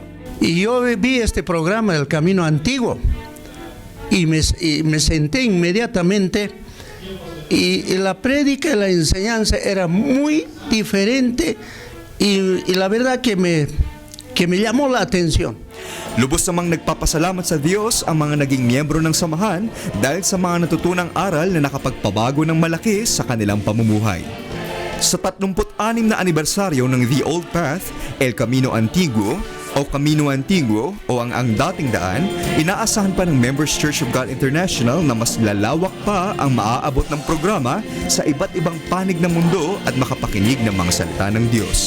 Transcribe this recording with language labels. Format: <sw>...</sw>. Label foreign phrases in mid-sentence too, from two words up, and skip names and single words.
<es>Y yo vi este programa del Camino Antiguo y me senté inmediatamente y la prédica y la enseñanza era muy diferente y la verdad que me llamó la atención.</es> <tl>Lubos namang nagpapasalamat sa Diyos ang mga naging miyembro ng samahan dahil sa mga natutunang aral na nakapagpabago ng malaki sa kanilang pamumuhay. Sa 36 na anibersaryo ng The Old Path, El Camino Antiguo o Camino Antiguo o ang Dating Daan, inaasahan pa ng Members Church of God International na mas lalawak pa ang maaabot ng programa sa iba't ibang panig ng mundo at makapakinig ng mga salita ng Diyos.</tl>